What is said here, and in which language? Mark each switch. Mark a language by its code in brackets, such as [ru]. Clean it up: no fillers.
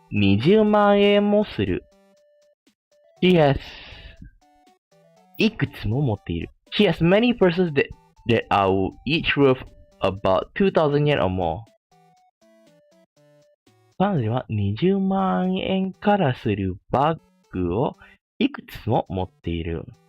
[ja] 20万円もする。 [en] She has [ja] いくつも持っている。 [en] She has many purses that are each worth about 2,000 yen or more. [ja] 彼女は20万円からするバッグをいくつも持っている。